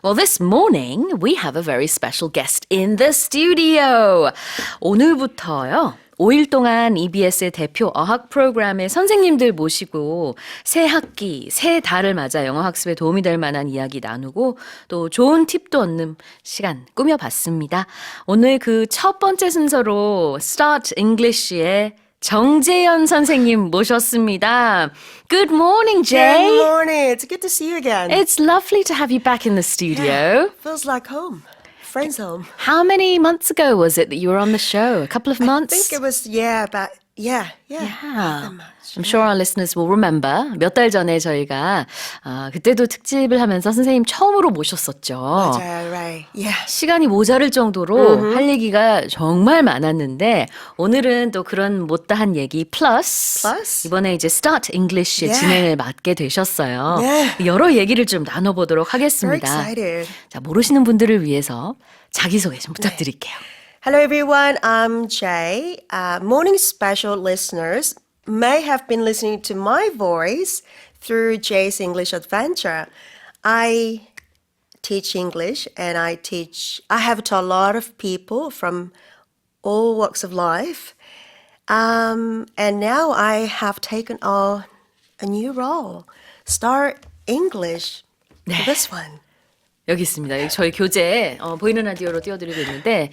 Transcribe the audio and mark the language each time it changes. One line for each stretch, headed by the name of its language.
English: Well, this morning we have a very special guest in the studio.
Korean: 오늘부터요. 5일 동안 EBS의 대표 어학 프로그램의 선생님들 모시고 새 학기, 새 달을 맞아 영어 학습에 도움이 될 만한 이야기 나누고 또 좋은 팁도 얻는 시간 꾸며봤습니다. 오늘 그 첫 번째 순서로 Start English의 정재현 선생님 모셨습니다.
English: Good morning, Jay. Good morning. It's good to see you again. It's lovely to have you back in the studio. Feels like home. Friends home. How many months ago was it that you were on the show? A couple of months? I think it was, about, not that much. I'm sure our listeners will remember.
Korean: 몇 달 전에 저희가 그때도 특집을 하면서 선생님 처음으로 모셨었죠. 맞아요,
English: right. Yeah.
Korean: 시간이 모자랄 정도로 할 얘기가 정말 많았는데 오늘은 또 그런 못다한 얘기 플러스 이번에 이제 Start English의 진행을 맡게 되셨어요. 여러 얘기를 좀 나눠보도록 하겠습니다.
English: Very excited.
Korean: 자, 모르시는 분들을 위해서 자기소개 좀 부탁드릴게요.
English: Hello, everyone. I'm Jay. 모닝스페셜 listeners may have been listening to my voice through Jay's English Adventure. I teach English and I have taught a lot of people from all walks of life. And now I have taken on a new role. Start English. This one.
Korean: 여기 있습니다. 여기 저희 교재 보이는 라디오로 띄워드리고 있는데